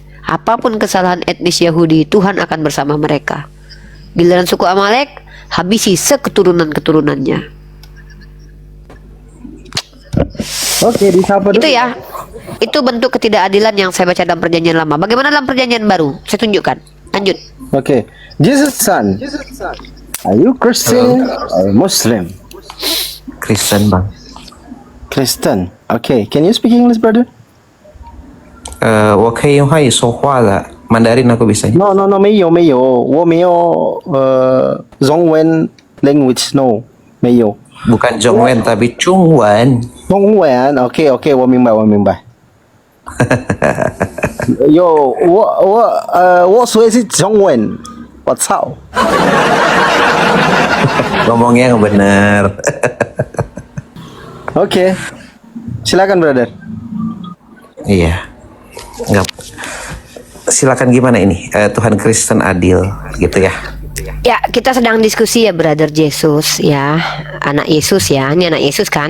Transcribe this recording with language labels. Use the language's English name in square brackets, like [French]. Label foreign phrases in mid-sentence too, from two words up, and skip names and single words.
[Indonesian] Apapun kesalahan etnis Yahudi, Tuhan akan bersama mereka. Giliran suku Amalek, habisi seketurunan-keturunannya. Oke, disapa dulu. Itu ya, itu bentuk ketidakadilan yang saya baca dalam perjanjian lama. Bagaimana dalam perjanjian baru? Saya tunjukkan. Lanjut. Oke. [English] Jesus son. Are you Christian or Muslim? [Indonesian] Kristen bang. Kristen. [English] Okay. Can you speak English, brother? [Chinese] 我可以用汉语说话的， [Indonesian] Mandarin aku bisa. [Chinese] No, 没有，我没有中文 [English] language no， [Chinese] 没有。 [Indonesian] Bukan Zhongwen tapi Chungwen. [Chinese] 中文 OK， 我明白。有我说的是中文，我操！ [Indonesian] Ngomongnya yang bener. Oke, silakan brother. Iya. Enggak. Silakan gimana ini? Tuhan Kristen adil gitu ya. Ya, kita sedang diskusi ya, brother Jesus ya, anak Yesus ya, ini anak Yesus kan?